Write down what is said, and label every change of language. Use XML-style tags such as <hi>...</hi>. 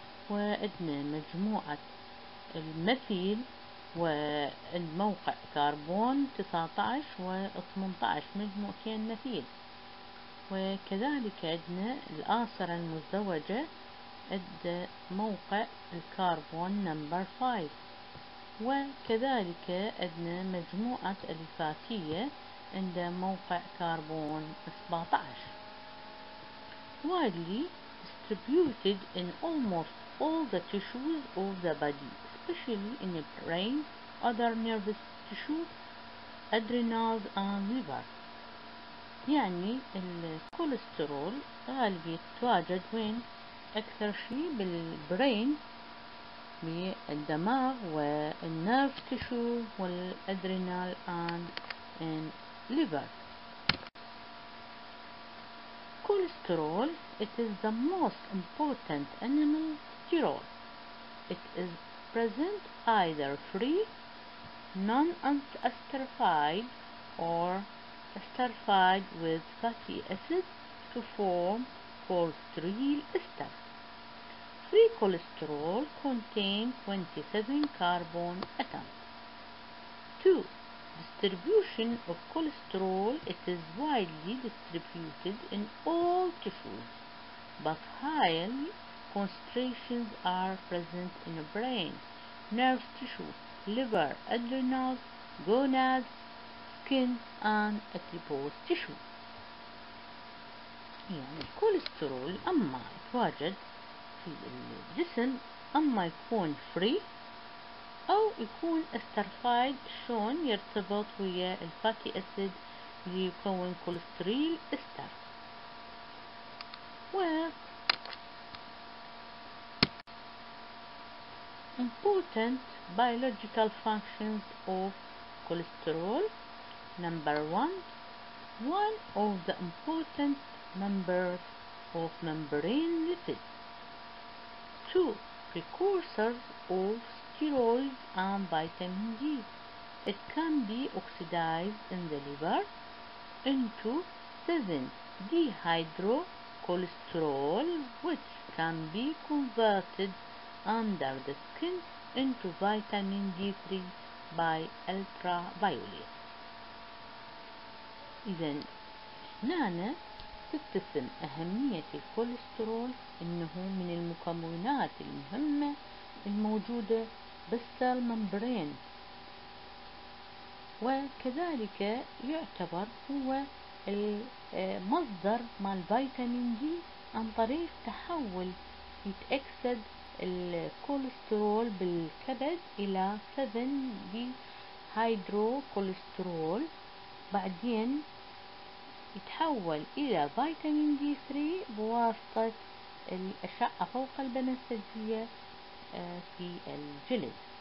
<ar>وعندنا مجموعة المثيل والموقع كربون 19 و18 مجموعتين مثيل، وكذلك عندنا الآثرة المزدوجة عند موقع الكربون نمبر 5، وكذلك عندنا مجموعة أليفاتية عند موقع كربون 17.</ar> <en>widely distributed in almost all the tissues of the body, especially in the brain, other nervous tissue, adrenals and liver.</en> <ar>يعني الكوليسترول غالبية تواجد وين؟ أكثر شيء بالبرين، بالدماغ والنيرف تيشو والأدرينال</ar> <en>and liver. Cholesterol, it is the most important animal steroid. It is present either free, non-esterified, or esterified with fatty acids to form cholesterol ester. Free cholesterol contains 27 carbon atoms. 2. Distribution of cholesterol. It is widely distributed in all tissues, but high concentrations are present in the brain, nerve tissue, liver, adrenals, gonads, skin, and adipose tissue.</en> <ar>يعني الكوليسترول أما يتواجد في الجسم أما يكون فري أو يكون استرفايد، شون يرتبط ويا الفاتي أسيد اللي يكون كوليسترول استر.</ar> <en>و important biological functions of cholesterol. Number 1, one of the important members of membrane lipids. 2, precursors of steroids and vitamin D. It can be oxidized in the liver into 7-dehydrocholesterol, which can be converted under the skin into vitamin D3 by ultraviolet.</en> <ar>إذا هنا تتسم أهمية الكوليسترول إنه من المكونات المهمة الموجودة بالسيل ممبرين، وكذلك يعتبر هو المصدر مال فيتامين دي عن طريق تحول يتأكسد الكوليسترول بالكبد إلى 7-ديهيدروكوليسترول، بعدين يتحول إلى فيتامين دي 3 بواسطة الأشعة فوق البنفسجية في الجلد.</ar>